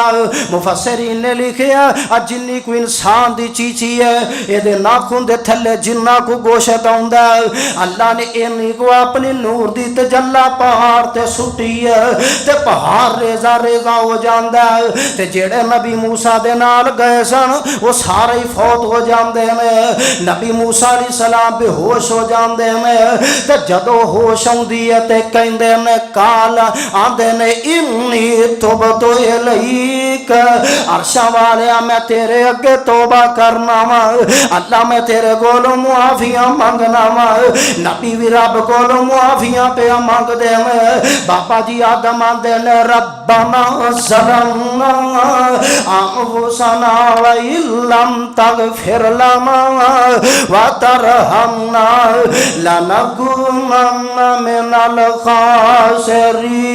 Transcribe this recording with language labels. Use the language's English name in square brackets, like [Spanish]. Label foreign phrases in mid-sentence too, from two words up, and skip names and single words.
[Punjabi] مفسرین نے لکھیا جنی کوئی انسان دی چیچی اے ایہ نوہ دے تھلے جنا کو گوشت آؤندا، اللہ نے انی کو اپنی نور دی تجلی پہاڑ تے سٹی اے تے پہاڑ ریزہ ریزہ ہو جاتا ہے. تے جیہڑے نبی موسیٰ دے نال گئے سن او سارے ہی فوت ہو جاتے ہیں. [Urdu] نبی موسیٰ علیہ السلام بے ہوش ہو جاتے ہیں. [Punjabi] تے جدوں ہوش آؤندی اے تے کہندے نے قال آکھدے نے [Arabic] إني تبت إليك, [Punjabi] عرشاں والیا میں تیرے اگے توبہ کرنا واں. اللہ میں تیرے کولوں معافیاں منگنا واں. نبی وی رب کولوں معافیاں پئے منگدے ہیں. بابا جی آدم آکھدے نے [Arabic] ربنا ظلمنا أنفسنا وإن لم تغفر لنا وترحمنا لنكونن من الخاسرين.